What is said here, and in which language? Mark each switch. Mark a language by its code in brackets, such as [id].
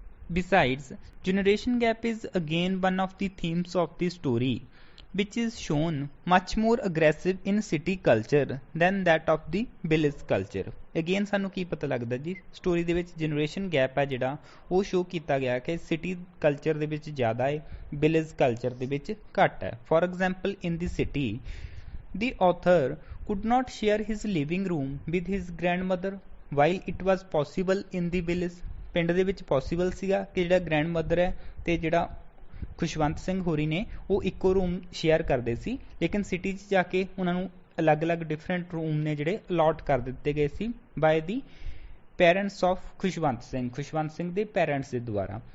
[en] Besides, generation gap is again one of the themes of the story. which is shown much more aggressive in city culture than that of the village culture। [pa] Again ਸਾਨੂੰ ਕੀ ਪਤਾ ਲੱਗਦਾ ਜੀ, story ਦੇ ਵਿੱਚ generation gap ਹੈ ਜਿਹੜਾ ਉਹ show ਕੀਤਾ ਗਿਆ ਕਿ ਸਿਟੀ ਕਲਚਰ ਦੇ ਵਿੱਚ ਜ਼ਿਆਦਾ ਹੈ, ਵਿਲੇਜ ਕਲਚਰ ਦੇ ਵਿੱਚ ਘੱਟ ਹੈ। [en] For example in the city the author could not share his living room with his grandmother while it was possible in the village। [pa] ਪਿੰਡ ਦੇ ਵਿੱਚ ਪੋਸੀਬਲ ਸੀਗਾ ਕਿ ਜਿਹੜਾ ਗ੍ਰੈਂਡਮਦਰ ਹੈ ਤੇ ਜਿਹੜਾ ਖੁਸ਼ਵੰਤ ਸਿੰਘ ਹੋਰੀ ਨੇ ਉਹ ਇੱਕੋ ਰੂਮ ਸ਼ੇਅਰ ਕਰਦੇ ਸੀ, ਲੇਕਿਨ ਸਿਟੀ 'ਚ ਜਾ ਕੇ ਉਹਨਾਂ ਨੂੰ ਅਲੱਗ-ਅਲੱਗ ਡਿਫਰੈਂਟ ਰੂਮ ਨੇ ਜਿਹੜੇ ਅਲਾਟ ਕਰ ਦਿੱਤੇ ਗਏ ਸੀ [en] by the parents of [pa] Khushwant Singh ਦੇ ਪੈਰੈਂਟਸ ਦੇ ਦੁਆਰਾ।